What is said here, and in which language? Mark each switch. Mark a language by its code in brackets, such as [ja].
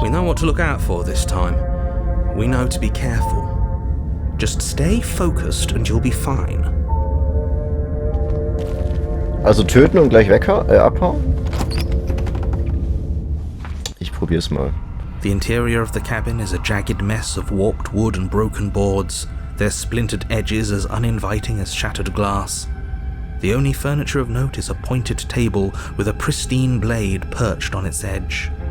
[en] We know what to look out for this time. We know to be careful. Just stay focused and you'll be fine. [de] Also töten und gleich abhauen? Ich probier's mal. [en] The interior of the cabin is a jagged mess of warped wood and broken boards, their splintered edges as uninviting as shattered glass. The only furniture of note is a pointed table with a pristine blade perched on its edge.